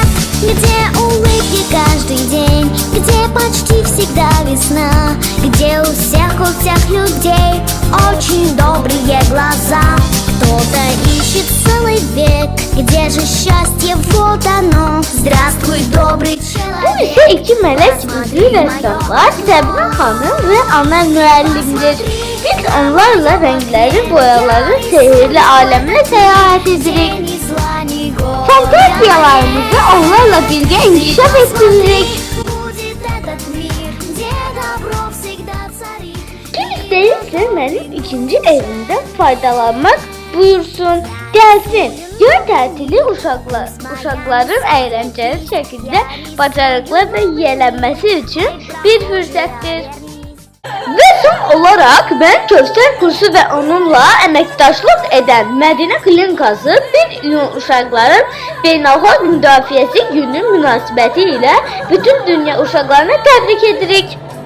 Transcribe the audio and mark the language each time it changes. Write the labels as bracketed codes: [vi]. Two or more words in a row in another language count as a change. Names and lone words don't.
[ru] Где улыбки каждый день, где почти всегда весна, где у всех людей очень добрые глаза. Кто-то ищет целый век, где же счастье, вот оно. Здравствуй, добрый [az] Bu [ru] человек. [az] isə iki mələk üzvü rəssamlar Səbrin xanım və Amel müəllimdir. Biz onlarla rəngləri, boyaları, sehirli aləmlə səyahət edirik. [ru] Ни зла, ни горя. [az] Fantaziyalarımızı onlarla birgə inkişaf etdiririk. [ru] Будет этот мир, где добро всегда царит. [az] Kim istəyirsə mənim ikinci evimdən faydalanmaq buyursun, gəlsin. Yay tətili uşaqların əyləncəli şəkildə bacarıqlarla yiyələnməsi üçün bir fürsətdir. Və son olaraq mən Kövsər kursu və onunla əməkdaşlıq edən Mədinə Klinikası 1 iyun uşaqların beynəlxalq müdafiəsi günü münasibəti ilə bütün dünya uşaqlarına təbrik edirik.